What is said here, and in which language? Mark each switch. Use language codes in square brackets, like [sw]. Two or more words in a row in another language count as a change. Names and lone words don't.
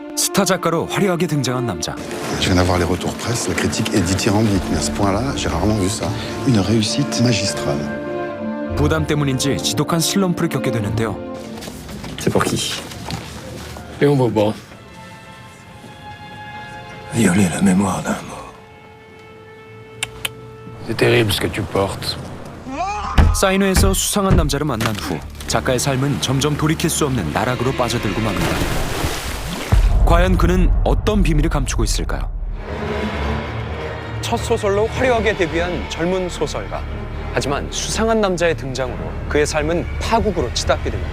[ko] 스타 작가로 화려하게 등장한 남자. [fr] Je viens d'avoir les retours presse, la critique est dithyrambique, mais à ce point-là, j'ai rarement vu ça. Une réussite magistrale. [ko] 부담 때문인지 지독한 슬럼프를 겪게 되는데요. [fr] C'est pour qui? Léon Vauban. Violer la mémoire d'un mot. C'est terrible ce que tu portes. [ko] 사인회에서 수상한 남자를 만난 후 작가의 삶은 점점 돌이킬 수 없는 나락으로 빠져들고 맙니다. 과연 그는 어떤 비밀을 감추고 있을까요? 첫 소설로 화려하게 데뷔한 젊은 소설가. 하지만 수상한 남자의 등장으로 그의 삶은 파국으로 치닫게 됩니다.